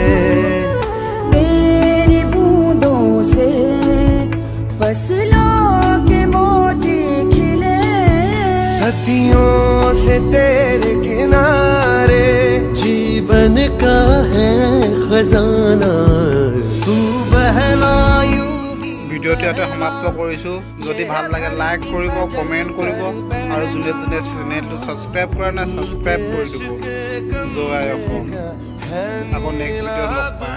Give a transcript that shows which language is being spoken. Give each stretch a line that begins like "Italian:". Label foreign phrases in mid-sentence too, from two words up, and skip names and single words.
Hindi: तेरी बूंदों से फसलों के मोती खिले। सदियों से तेरे किनारे जीवन का है खजाना तू बहलायू।
Assamese: ভিডিঅ'টো ইয়াতে সমাপ্ত কৰিছোঁ। যদি ভাল লাগে লাইক কৰিব, কমেণ্ট কৰিব আৰু যোনে যোনে চেনেলটো ছাবস্ক্ৰাইব কৰা নাই ছাবস্ক্ৰাইব কৰি দিব। জয় অসম। আকৌ
English: next video
Assamese: লগ পাম।